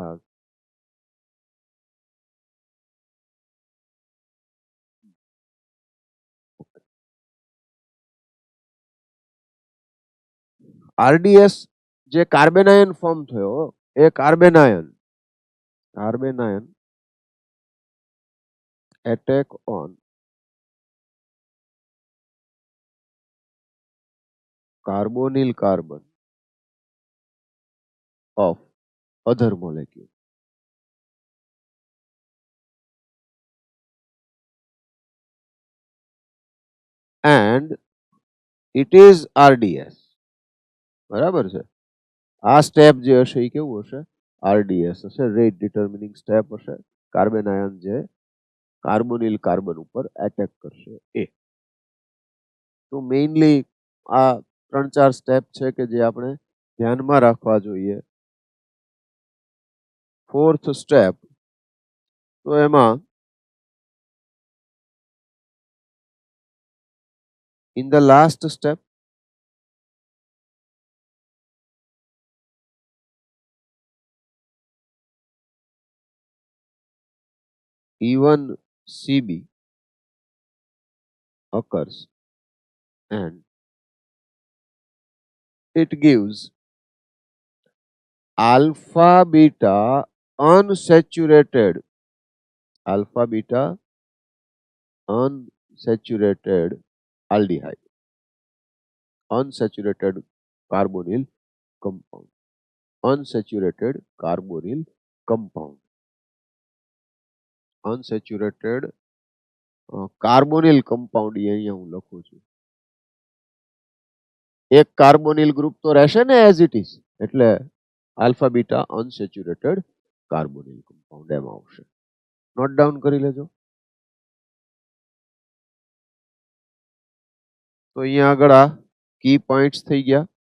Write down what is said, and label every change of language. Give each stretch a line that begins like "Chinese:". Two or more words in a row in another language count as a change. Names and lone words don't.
Gujarati: આરડીએસ જે કાર્બન આયન ફોર્મ થયો એ કાર્બન આયન
English: attack on carbonyl carbon of other molecule. And it is RDS.
Gujarati: બરાબર છે. આ સ્ટેપ જે હશે એ કેવું હશે RDS હશે.
English: rate determining step
Gujarati: હશે. કાર્બન આયન જે
English: carbonyl carbon
Gujarati: ઉપર એટેક કરશે એ. તો મેઇનલી આ 3-4 સ્ટેપ છે કે જે આપણે ધ્યાનમાં રાખવા જોઈએ.
English: fourth step
Gujarati: તો એમાં
English: in the last step even CB occurs and it gives alpha beta unsaturated aldehyde, unsaturated carbonyl compound, unsaturated carbonyl compound, unsaturated carbonyl compound
Gujarati: અહીંયા હું લખું છું. એક
English: carbonyl group
Gujarati: તો રહેશે ને
English: as it is,
Gujarati: એટલે
English: alpha beta unsaturated carbonyl compound
Gujarati: એમ આવશે.
English: note down
Gujarati: કરી લેજો. તો અહીંયા આગળ આ
English: key points
Gujarati: થઈ ગયા.